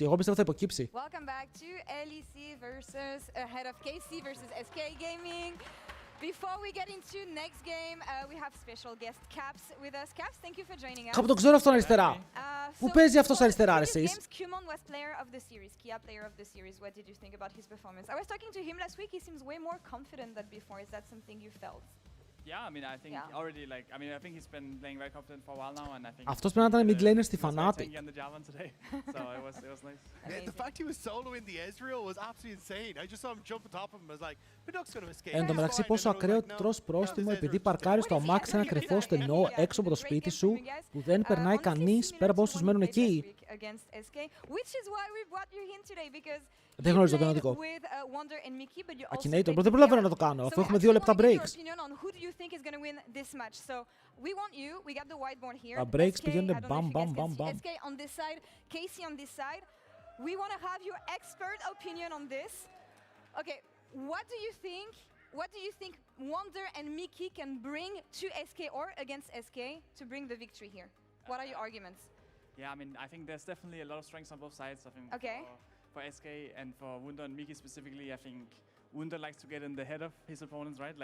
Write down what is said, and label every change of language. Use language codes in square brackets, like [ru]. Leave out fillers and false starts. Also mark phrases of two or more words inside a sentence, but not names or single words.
[el] Εγώ πιστεύω θα υποκύψει. [en] Welcome back to LEC versus ahead of KC versus SK Gaming. Before we get into next game, we have special guest Caps with us. Caps, thank you for joining us. [el] Κάπου τον ξέρω αυτόν αριστερά. Πού παίζει αυτός αριστερά, εσείς? [en] Kumon was player of the series, Kia player of the series. What did you think about his performance? I was talking to him last week. He seems way more confident than before. Is that something you felt? Yeah, I mean, I think already, like, I mean, I think he's been playing very confident for a while now, and I think. [el] Αυτός πρέπει να ήταν mid laner στη Fnatic. [en] So it was nice. The fact he was soloing the Ezreal was absolutely insane. I just saw him jump on top of him. I was like, Pidoc's gonna escape. [el] Εν τω μεταξύ, πόσο ακραίο τρως πρόστιμο επειδή παρκάρεις το αμάξι σε ένα κρυφό στενό έξω από το σπίτι σου που δεν περνάει κανείς πέρα από όσους μένουν εκεί. Δεν γνωρίζω το κανονικό. Akinator, δεν προλαβαίνω να το κάνω αφού έχουμε 2 λεπτά breaks. Τα breaks πηγαίνουν μπαμ μπαμ μπαμ μπαμ. [en] We want to have your expert opinion on this. Okay, what do you think Wonder and Miki can bring to SK or against SK to bring the victory here? What are your arguments? Yeah, I mean, I think there's definitely a lot of strengths on both sides. I think for SK and for Wunder and Miki specifically, I think Wunder likes to get in the head of his opponents, right?